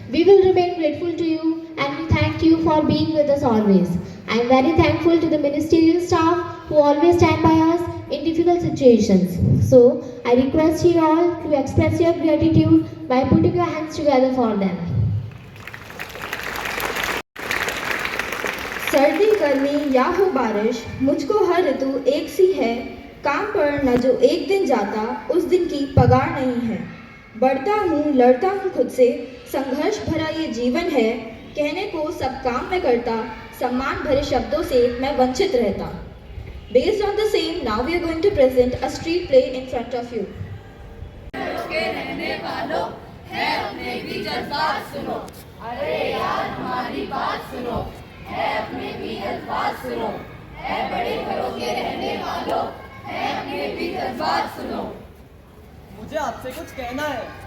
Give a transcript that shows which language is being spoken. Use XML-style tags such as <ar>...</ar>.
<en>We will remain grateful to you and we thank you for being with us always. I am very thankful to the ministerial staff who always stand by us in difficult situations. So, I request you all to express your gratitude by putting your hands together for them.</en> <hi>सर्दी गर्मी या हो बारिश, मुझको हर ऋतु एक सी है। काम पर न जो एक दिन जाता, उस दिन की पगार नहीं है। बढ़ता हूँ, लड़ता हूँ खुद से, संघर्ष भरा ये जीवन है। कहने को सब काम मैं करता, सम्मान भरे शब्दों से मैं वंचित रहता।</hi> <en>Based on the same, now we are going to present a street play in front of you.</en> <hi>के रहने वालों है अपने भी जज्बात सुनो, अरे यार हमारी बात सुनो, है अपने भी जज्बात सुनो, है बड़े घरों के रहने वालों है अपने भी जज्बात सुनो। मुझे आपसे कुछ कहना है।</hi>